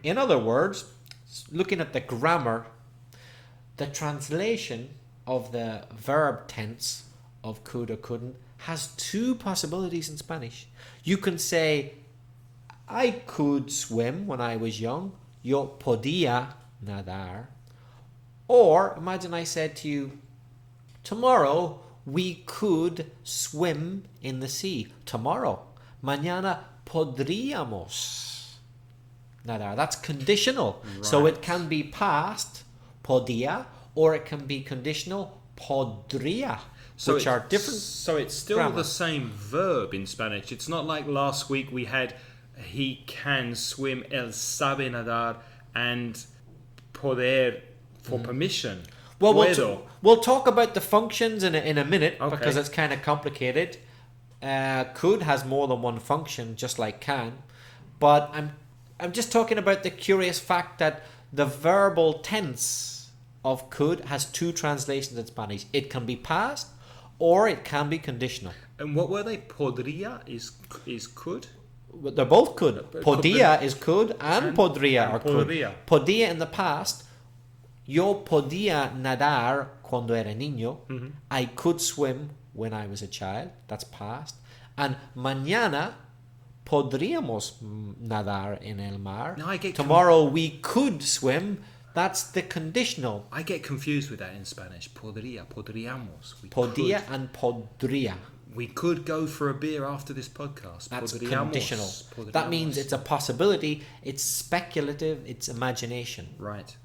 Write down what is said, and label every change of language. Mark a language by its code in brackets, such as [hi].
[en] In other words, looking at the grammar, the translation of the verb tense of could or couldn't has two possibilities in Spanish. You can say, I could swim when I was young. [es] Yo podía nadar. [en] Or imagine I said to you, tomorrow we could swim in the sea. Tomorrow. [es] Mañana podríamos nadar. [en] That's conditional. Right. So it can be past, podía, or it can be conditional, podría, which are different. So it's still grammar. the same verb in Spanish. It's not like last week we had he can swim, [es] él sabe nadar, [en] and poder for permission. Well, [es] Puedo. [en] we'll talk about the functions in a minute, Okay. because it's kind of complicated. Could has more than one function, just like can. But I'm just talking about the curious fact that the verbal tense of could has two translations in Spanish. It can be past or it can be conditional. And what were they? Podría is could? They're both could. Podía is could and podría are could. [es] podría. [en] Podía in the past. [es] Yo podía nadar cuando era niño. Mm-hmm. [en] I could swim when I was a child. That's past. [es] And mañana podríamos nadar en el mar. [en] No, Tomorrow we could swim. That's the conditional. I get confused with that in Spanish. [es] Podría, podríamos. Podía and podría. [en] We could go for a beer after this podcast. That's [es] Podríamos. [en] conditional. [es] Podríamos. [en] That means it's a possibility. It's speculative. It's imagination. Right.